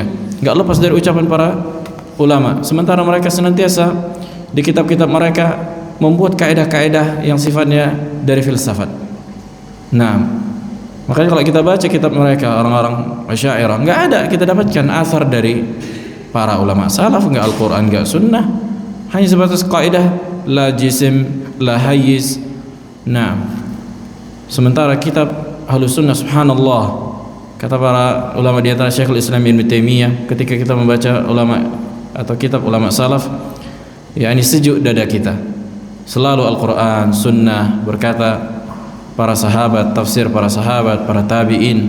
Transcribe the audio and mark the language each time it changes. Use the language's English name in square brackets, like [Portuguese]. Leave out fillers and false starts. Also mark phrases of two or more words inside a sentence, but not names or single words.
[Indonesian] Enggak lepas dari ucapan para ulama. Sementara mereka senantiasa di kitab-kitab mereka membuat kaidah-kaidah yang sifatnya dari filsafat. Nah, makanya kalau kita baca kitab mereka, orang-orang Asy'ariyah, enggak ada kita dapatkan asar dari para ulama salaf, enggak Al-Qur'an, enggak sunnah, hanya sebatas kaidah [Arabic] لا جسم، لا حيز. [Indonesian] Nah, sementara kitab Ahlus Sunnah, subhanallah, kata para ulama di antara Syekhul Islam Ibnu Taimiyah, ketika kita membaca ulama atau kitab ulama salaf, yakni sejuk dada kita. Selalu Al-Qur'an, sunnah, berkata para sahabat, tafsir para sahabat, para tabi'in.